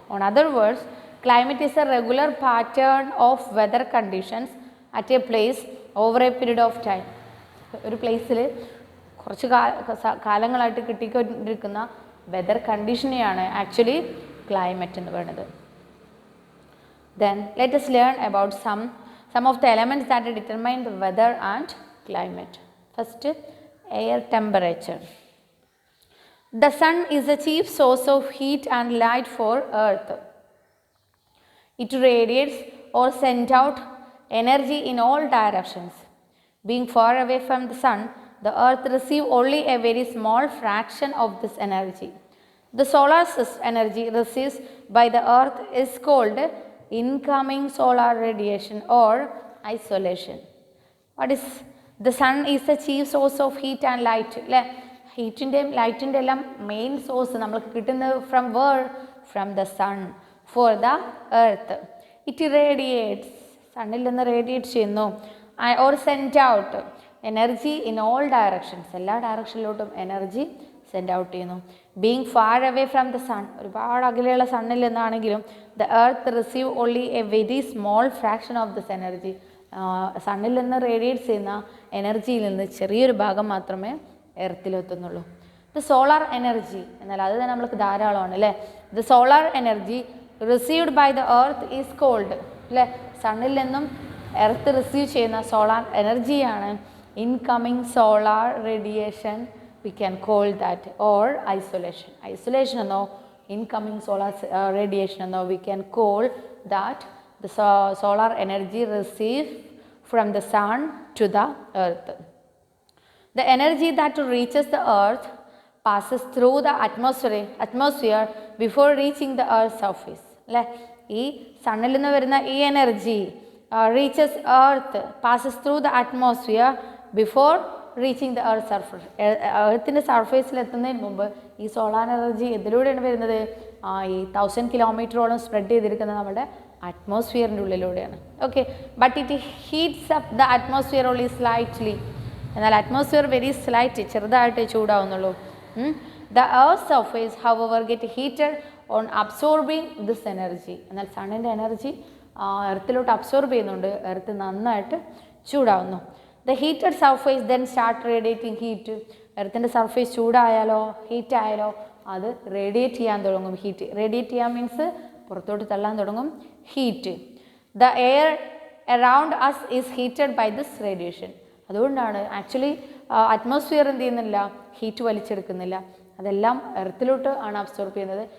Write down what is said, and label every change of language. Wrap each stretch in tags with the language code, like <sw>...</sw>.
<en>On other words, climate is a regular pattern of weather conditions at a place over a period of time.</en> <ml>ഒരു പ്ലേസിൽ കുറച്ച് കാലങ്ങളായിട്ട് കിട്ടിക്കൊണ്ടിരിക്കുന്ന weather കണ്ടീഷനെയാണ് actually climate എന്ന് പറയുന്നത്.</ml> <en>Then let us learn about some of the elements that determine the weather and climate. First, air temperature. The sun is the chief source of heat and light for earth. It radiates or sends out energy in all directions. Being far away from the sun, the earth receives only a very small fraction of this energy. The solar energy received by the earth is called incoming solar radiation or isolation. What is the sun is the chief source of heat and light അല്ലേ.</en> <ml>ഹീറ്റിൻ്റെയും ലൈറ്റിൻ്റെ എല്ലാം main source നമ്മൾക്ക് കിട്ടുന്നത്</ml> <en>From where from the sun for the earth. It radiates</en> <ml>സണ്ണിൽ നിന്ന് radiate ചെയ്യുന്നു.</ml> <en>or send out energy in all directions</en> <ml>എല്ലാ ഡയറക്ഷനിലോട്ടും energy send out ചെയ്യുന്നു.</ml> <en>being far away from the sun</en> <ml>ഒരുപാട് അകലെയുള്ള സണ്ണിൽ നിന്നാണെങ്കിലും</ml> <en>The earth receive only a very small fraction of this energy.</en> <ml>സണ്ണിൽ നിന്ന് radiate ചെയ്യുന്ന എനർജിയിൽ നിന്ന് ചെറിയൊരു ഭാഗം മാത്രമേ എർത്തിലെത്തുന്നുള്ളൂ. ദ സോളാർ എനർജി എന്നാൽ അത് തന്നെ നമ്മൾക്ക് ധാരാളമാണ് അല്ലേ.</ml> <en>The solar energy received by the earth is called അല്ലേ.</en> <ml>സണ്ണിൽ നിന്നും എർത്ത് റിസീവ് ചെയ്യുന്ന സോളാർ എനർജിയാണ് incoming solar radiation.</ml> <en>We can call that or isolation. Isolation എന്നോ incoming solar radiation എന്നോ we can call that the solar energy received from the sun to the earth. The energy that reaches the earth passes through the atmosphere before reaching the earth's surface.</en> <ml>അല്ലേ, ഈ സണ്ണിൽ നിന്ന് വരുന്ന ഈ energy</ml> <en>reaches earth, passes through the atmosphere before reaching the earth surface.</en> <ml>എർത്തിൻ്റെ സർഫേസിൽ എത്തുന്നതിന് മുമ്പ് ഈ solar energy ഇതിലൂടെയാണ് വരുന്നത്. ഈ 1000 കിലോമീറ്ററോളം സ്പ്രെഡ് ചെയ്തിരിക്കുന്നത് നമ്മുടെ അറ്റ്മോസ്ഫിയറിൻ്റെ ഉള്ളിലൂടെയാണ്.</ml> <en>Okay, but it heats up the atmosphere only slightly.</en> <ml>എന്നാൽ അറ്റ്മോസ്ഫിയർ വെരി സ്ലൈറ്റ് ചെറുതായിട്ട് ചൂടാവുന്നുള്ളൂ.</ml> <en>The earth surface however get heated on absorbing this energy.</en> <ml>എന്നാൽ സണ്ണിൻ്റെ എനർജി എർത്തിലോട്ട് അബ്സോർബ് ചെയ്യുന്നുണ്ട്, എർത്ത് നന്നായിട്ട് ചൂടാവുന്നു.</ml> <en>The heated surface then start radiating heat.</en> <ml>എർത്തിൻ്റെ surface ചൂടായാലോ heat ആയാലോ അത് radiate ചെയ്യാൻ തുടങ്ങും. Heat radiate ചെയ്യാൻ മീൻസ് പുറത്തോട്ട് തള്ളാൻ തുടങ്ങും heat.</ml> <en>The air around us is heated by this radiation.</en> <ml>അതുകൊണ്ടാണ് ആക്ച്വലി അറ്റ്മോസ്ഫിയർ എന്ത് ചെയ്യുന്നില്ല, ഹീറ്റ് വലിച്ചെടുക്കുന്നില്ല, അതെല്ലാം എർത്തിലോട്ട് ആണ് അബ്സോർബ് ചെയ്യുന്നത്.</ml>